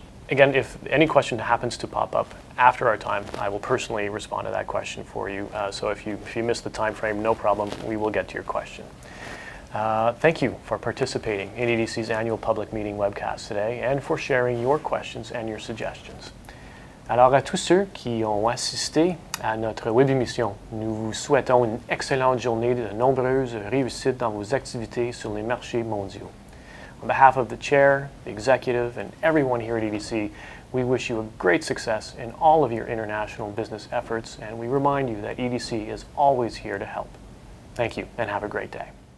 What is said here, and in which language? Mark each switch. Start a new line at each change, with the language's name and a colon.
English: Again, if any question happens to pop up after our time, I will personally respond to that question for you. So if you miss the time frame, no problem. We will get to your question. Thank you for participating in EDC's annual public meeting webcast today and for sharing your questions and your suggestions.
French: Alors à tous ceux qui ont assisté à notre web émission, nous vous souhaitons une excellente journée de nombreuses réussites dans vos activités sur les marchés mondiaux.
English: On behalf of the chair, the executive, and everyone here at EDC, we wish you a great success in all of your international business efforts, and we remind you that EDC is always here to help. Thank you, and have a great day.